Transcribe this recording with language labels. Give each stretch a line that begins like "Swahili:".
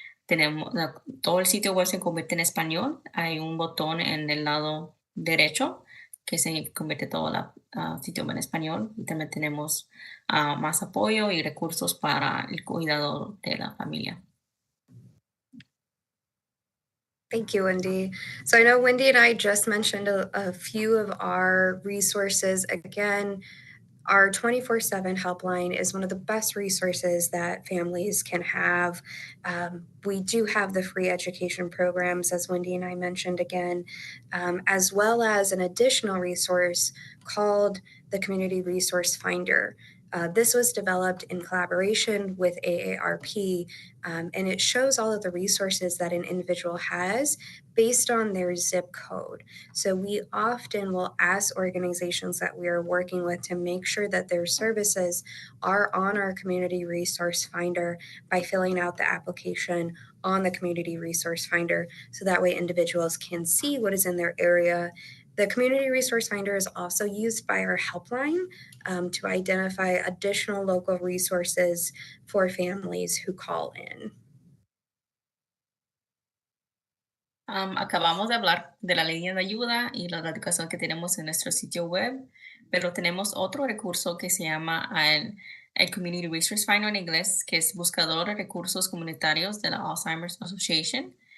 Spanish: Tenemos todo el sitio web se convierte en español. Hay un botón en el lado derecho que se convierte todo el sitio web en español. Y también tenemos más apoyo y recursos para el cuidado de la familia.
English: Thank you, Wendy. So I know Wendy and I just mentioned a few of our resources. Again, our 24/7 helpline is one of the best resources that families can have. We do have the free education programs, as Wendy and I mentioned again, as well as an additional resource called the Community Resource Finder. This was developed in collaboration with AARP, and it shows all of the resources that an individual has based on their zip code. So we often will ask organizations that we are working with to make sure that their services are on our Community Resource Finder by filling out the application on the Community Resource Finder, so that way individuals can see what is in their area. The Community Resource Finder is also used by our helpline to identify additional local resources for families who call in.
Spanish: Acabamos de hablar de la línea de ayuda y la educación que tenemos en nuestro sitio web, pero tenemos otro recurso que se llama el Community Resource Finder en inglés, que es buscador de recursos comunitarios de la Alzheimer's Association.